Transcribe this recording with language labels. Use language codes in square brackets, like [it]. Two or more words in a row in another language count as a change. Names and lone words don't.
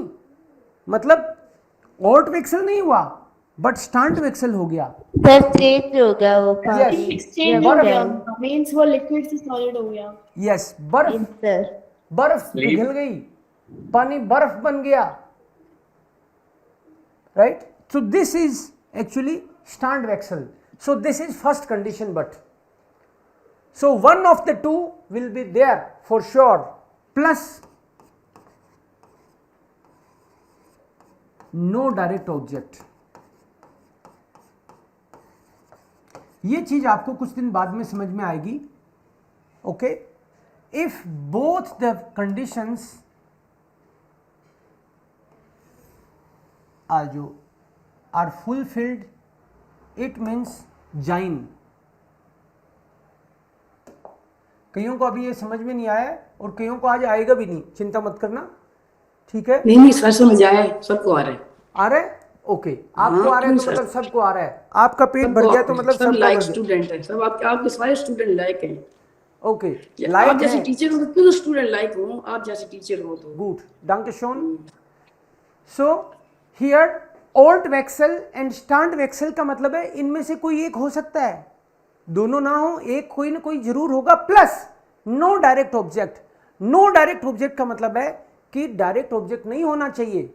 [hi] मतलब ऑर्टवेक्सल नहीं हुआ बट स्टैंडवेक्सल हो गया. सर चेंज हो गया वो पानी. एक्सचेंज हो गया, मींस वो लिक्विड से सॉलिड हो गया. यस, बर्फ, सर बर्फ पिघल गई, पानी बर्फ बन गया. [en] right, so this is actually Standwechsel. so this is first condition. but so one of the two will be there for sure, plus no direct object. [hi] ये चीज आपको कुछ दिन बाद में समझ में आएगी। [en] okay, if both the conditions are fulfilled, it means जाइन। [hi] कईयों को अभी ये समझ में नहीं आया और कईयों को आज आएगा भी नहीं, चिंता मत करना, ठीक है? नहीं सर समझ आया है, सबको आ रहा है। आ रहा है? ओके, आपको आ रहा है तो क्यों मतलब सबको आ रहा है। आपका पेट भर गया तो मतलब सब सबका लाइक भर गया। स्टूडेंट है, सब आपके सारे स्टूडेंट लाइक हैं। ओके, आप लाइक जैसे है, टीचर हो तो क्यों स्टूडेंट लाइक हो, आप जैसे टीचर हो तो। गुड, [de] danke schön। [en] so here Ort Wechsel and Stand Wechsel [hi] का मतलब है इनमें से कोई एक हो सकता है, दोनों ना हो, एक कोई ना कोई जरूर होगा, [en] plus no direct object. no direct object [hi] का मतलब है कि [en] direct object [hi] नहीं होना चाहिए।